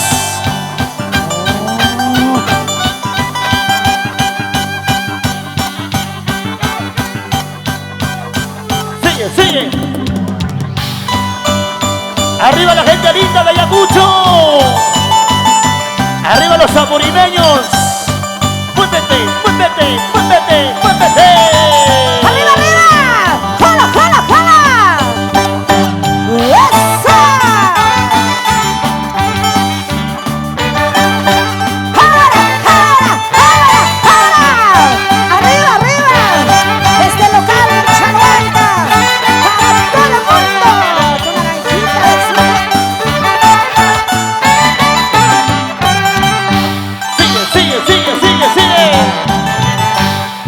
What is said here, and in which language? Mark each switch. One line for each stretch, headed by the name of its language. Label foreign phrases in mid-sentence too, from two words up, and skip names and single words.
Spanish: Sigue, sigue. Arriba la gente linda de Ayacucho. Arriba los zamorimeños. Muévete, muévete, muévete, muévete. ¡Arriba, arriba! ¡Jala, jala, jala! ¡Esa! ¡Jala, jala, jala, jala! ¡Arriba, arriba! Desde el local Chaluanta, para todo el mundo, tu naranjita de Sigue, sigue, sigue, sigue, sigue.